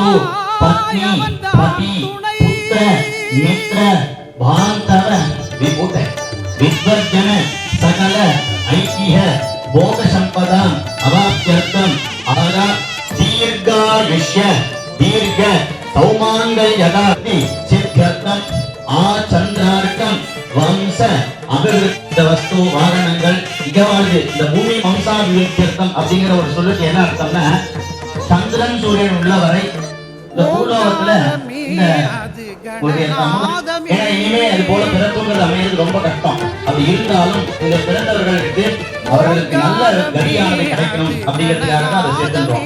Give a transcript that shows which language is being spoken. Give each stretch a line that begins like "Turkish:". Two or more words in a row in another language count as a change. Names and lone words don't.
Sanskrit: पत्नी पति पुत्र मित्र भांतव विभूत विद्वर्जन सकल ऐक्य भोग संपदा अवाप्त्यर्थम आगा दीर्घायुष्य दीर्घ सौमांगल्यदाति सिद्ध्यर्थम आचंद्रार्कम वंश अभिवृद्धि वस्तु वाहनங்கள்
Tamil: இங்க வருது. இந்த பூமி வம்சாபிவிருத்தியர்த்தம் அப்படிங்கிற ஒரு சொல்லுக்கு என்ன அர்த்தம்னா, சந்திரன் சூரியன் உள்ள வரை இந்த பூலோகத்துல இந்த இனிமே அது போல பிறப்புங்கிறது அமைகிறது ரொம்ப கஷ்டம். அப்படி இருந்தாலும் இந்த பிறந்தவர்களுக்கு அவர்களுக்கு நல்ல கதியானது கிடைக்கணும் அப்படிங்கிறதுக்காக தான் அதை சேர்த்துன்றோம்.